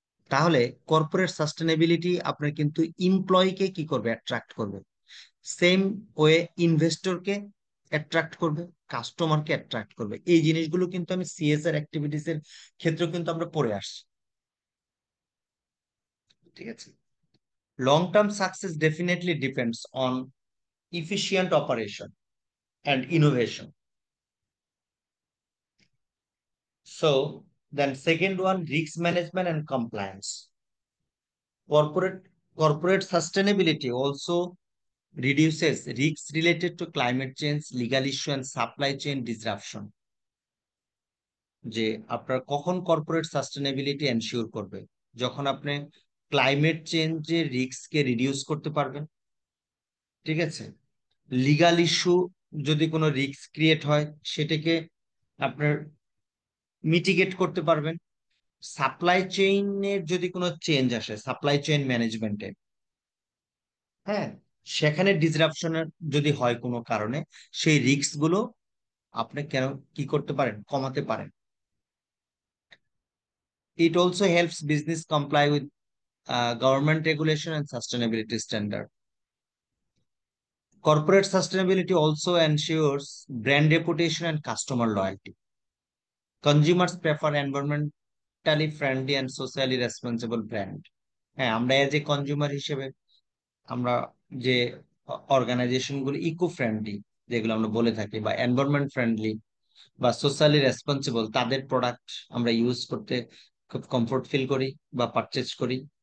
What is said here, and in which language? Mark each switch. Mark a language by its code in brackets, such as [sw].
[bn] তাহলে corporate sustainability আপনার কিন্তু এমপ্লয়িকে কি করবে, অ্যাট্রাক্ট করবে, সেম ওয়ে ইনভেস্টরকে অ্যাট্রাক্ট করবে, কাস্টমারকে অ্যাট্রাক্ট করবে। এই জিনিসগুলো কিন্তু আমি সিএসআর অ্যাক্টিভিটিস এর ক্ষেত্রে কিন্তু আমরা পড়ে আসছি, ঠিক আছে। [en] Long-term success definitely depends on efficient operation and innovation. So, then second one, risk management and compliance. Corporate sustainability also reduces risks related to climate change, legal issue, and supply chain disruption. [bn] যে আপনার কখন corporate sustainability ensure করবে, যখন আপনি climate চেঞ্জের রিস্ককে reduce করতে পারবেন, ঠিক আছে। লিগাল ইস্যু যদি কোনো রিস্ক ক্রিয়েট হয় সেটাকে আপনার মিটিগেট করতে পারবেন। সাপ্লাই চেইনের যদি কোনো চেঞ্জ আসে, সাপ্লাই চেইন ম্যানেজমেন্টে, হ্যাঁ, সেখানে ডিসরাপশনের যদি হয় কোনো কারণে, সেই রিস্ক গুলো আপনি কেন কি করতে পারেন, কমাতে পারেন। [en] It also helps business comply with government regulation and sustainability standard. Corporate sustainability also ensures brand reputation and customer loyalty. Consumers prefer environmentally friendly and socially responsible brand. [bn] হ্যাঁ, আমরা এজ এ কনজিউমার হিসেবে আমরা যে organisation গুলো eco friendly যেগুলো আমরা বলে থাকি, বা এনভায়রনমেন্ট ফ্রেন্ডলি বা সোশ্যালি রেসপন্সিবল, তাদের প্রোডাক্ট আমরা ইউজ করতে খুব কমফোর্ট ফিল করি বা পারচেজ করি।